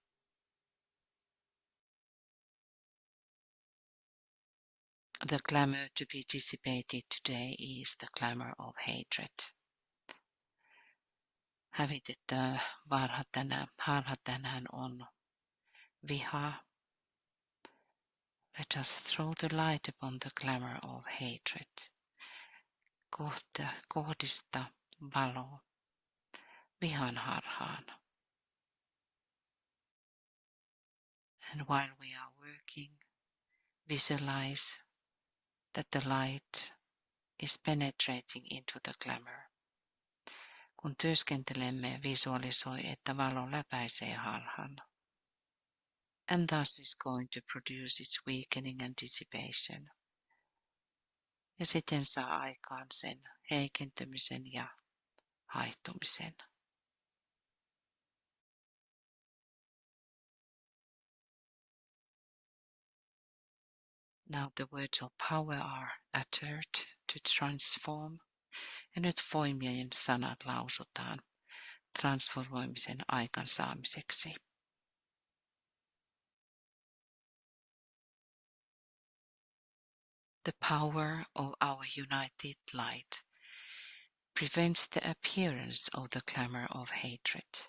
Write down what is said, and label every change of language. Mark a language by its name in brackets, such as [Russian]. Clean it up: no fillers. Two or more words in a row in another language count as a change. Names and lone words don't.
[English] The glamour to be dissipated today is the glamour of hatred. [Finnish] Hävitettävä harha tänään on viha. [English] Let us throw the light upon the glamour of hatred. [Finnish] Kohdista valo vihan harhaan. [English] And while we are working, visualize that the light is penetrating into the glamour. [Finnish] Kun työskentelemme, visualisoi, että valo läpäisee harhan. [English] And thus is going to produce its weakening and dissipation. [Finnish] Ja siten saa aikaan sen heikentymisen ja haihtumisen. [English] Now the words of power are uttered to transform. [Finnish] Ja nyt voimien sanat lausutaan transformoimisen aikansaamiseksi. [English] The power of our united light prevents the appearance of the clamor of hatred.